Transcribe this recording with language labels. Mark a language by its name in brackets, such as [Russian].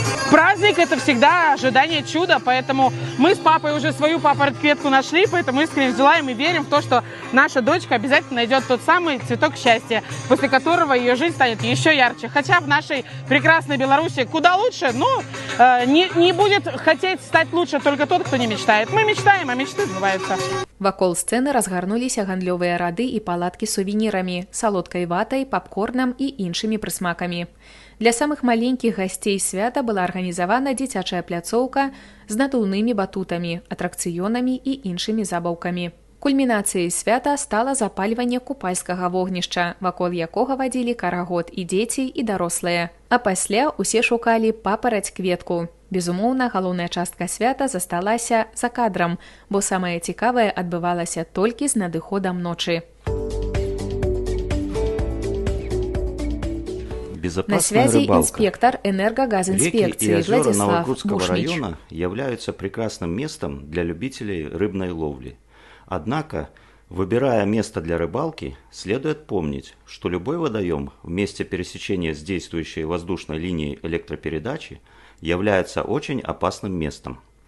[Russian] Праздник – это всегда ожидание чуда, поэтому мы с папой уже свою папороть-петку нашли, поэтому искренне желаем и верим в то, что наша дочка обязательно найдет тот самый цветок счастья, после которого ее жизнь станет еще ярче. Хотя в нашей прекрасной Беларуси куда лучше, но не будет хотеть стать лучше только тот, кто не мечтает. Мы мечтаем, а мечты сбываются. [Belarusian] Вакол сцэны разгарнуліся гандлёвыя рады і палаткі з сувенірамі, салодкай ватай, папкорнам і іншымі прысмакамі. Для самых маленькіх гасцей свята была арганізавана дзіцячая пляцоўка з надувнымі батутамі, атракцыёнамі і іншымі забаўкамі. Кульмінацыяй свята стала запальванне купальскага вогнішча, вакол якога вадзілі карагод і дзеці, і дарослыя. А пасля ўсе шукалі папараць-кветку. Безумоўна, галоўная частка свята засталася за кадрам, бо самае цікавае адбывалася толькі з надыходам ночы. [Russian] На связи инспектор энергогазинспекции Реки и озера Владислав Новокрудского Бушмич. района являются прекрасным местом для любителей рыбной ловли. Однако, выбирая место для рыбалки, следует помнить, что любой водоем в месте пересечения с действующей воздушной линией электропередачи является очень опасным местом.